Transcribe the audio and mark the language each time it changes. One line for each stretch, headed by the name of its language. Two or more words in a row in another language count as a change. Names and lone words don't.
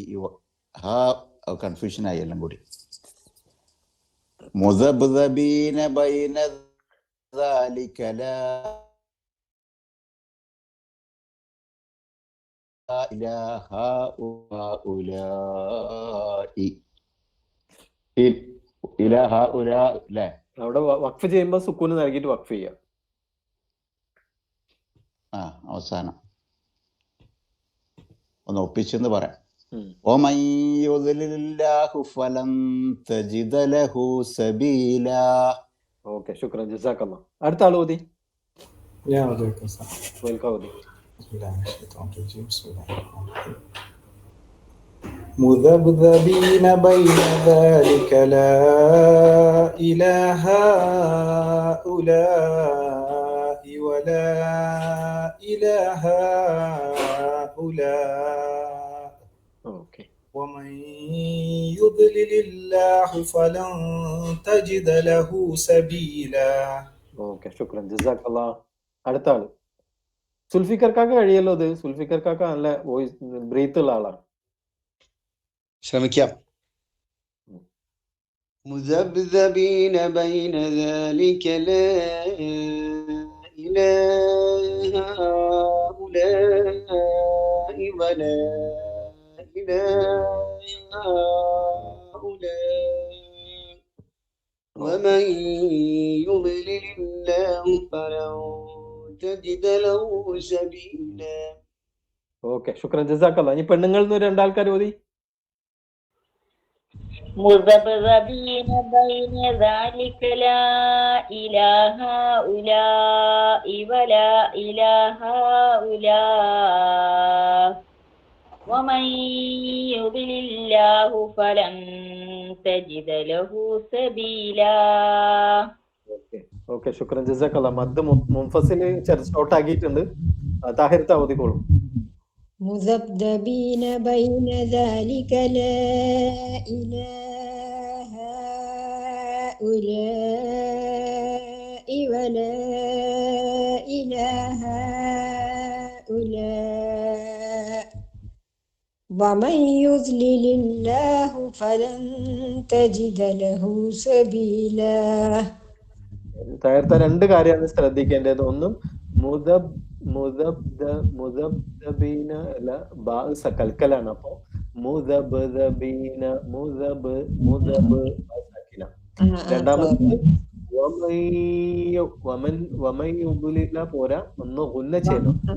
Malayalam: കൺഫ്യൂഷൻ ആയി എല്ലാം കൂടി.
Arabic: مذبذبين بين ذلك لا إلى هؤلاء. إلى هؤلاء
Malayalam: അല്ലേ? അവിടെ വഖഫ് ചെയ്യുമ്പോ സുക്കൂന് നൽകിയിട്ട് വഖഫ് ചെയ്യാം. അവസാനം ഒന്ന് ഒപ്പിച്ചെന്ന് പറയാം.
Arabic: ومن يضلل الله فلن تجد له سبيلا.
Malayalam: ഓക്കെ,
Arabic: شكرا، جزاك الله.
Malayalam: അടുത്ത ആൾ ഓതി. ഞാൻ ഓതിയേക്കാം സാർ. വെൽക്കം ഓതി.
Arabic: مذبذبين بين ذلك لا إلى هؤلاء ولا إلى هؤلاء
Malayalam: ഓക്കെ,
Arabic: ومن يضلل الله فلن تجد له سبيلا.
Malayalam: ഓക്കെ,
Arabic: شكرا، جزاك الله.
Malayalam: അടുത്ത ആള് സുൽഫിക്കർ കാക്ക കഴിയല്ലോ. ഇത് സുൽഫിക്കർ കാക്ക നല്ല
English: voice breath
Malayalam: ഉള്ള ആളാണ്. ശ്രമിക്കാം.
Arabic: مذبذبين بين ذلك لا إلى هؤلاء ولا إلى هؤلاء ومن يضلل الله فلن تجد له سبيلا.
Malayalam: ഓക്കെ,
Arabic: شكرا، جزاك الله.
Malayalam: ഇനി പെണ്ണുങ്ങളിൽ നിന്ന് രണ്ടാൾക്കാർ ഓതി.
Arabic: مذبذبين بين ذلك لا إلى هؤلاء ولا إلى هؤلاء ومن يضلل الله فلن تجد له سبيلا.
Malayalam: ഓക്കെ,
Arabic: شكرا، جزاك الله. مد منفصل
Malayalam: ഷോർട്ട് ആക്കിയിട്ടുണ്ട്. താഹിർത്ത ഓതിക്കോളും.
Arabic: مذبذبين بين ذلك لا إلى هؤلاء ولا إلى هؤلاء ومن يضلل الله فلن تجد له سبيلا.
Malayalam: താഹിർത്ത രണ്ട് കാര്യമാണ് ശ്രദ്ധിക്കേണ്ടത്. ഒന്നും മുദബ്ദബീന അല്ല, ബാ കൽക്കലാണ്. അപ്പൊ
Arabic: مذبذبين مذب ساكنة.
Malayalam: രണ്ടാമത് വമയുബുലില്ല പോരാ, ഒന്ന് ഗുന്ന ചെയ്യണം.